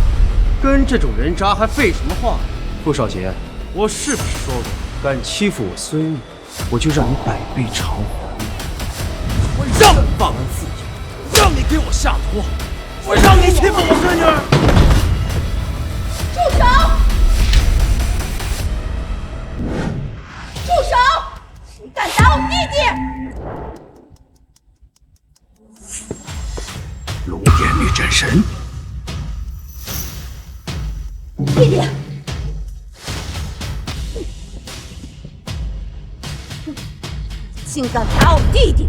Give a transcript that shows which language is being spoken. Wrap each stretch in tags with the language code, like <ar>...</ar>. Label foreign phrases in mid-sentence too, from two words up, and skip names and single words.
<zh>跟這種人渣還廢什麼話？傅少杰，我是不是說過，敢欺負我孫女，我就讓你百倍償還？我讓你忘恩負義，讓你給我下毒，我讓你欺負我孫女！住手！ 住手！谁敢打我弟弟？龙殿女战神，弟弟。竟敢打我弟弟！</zh>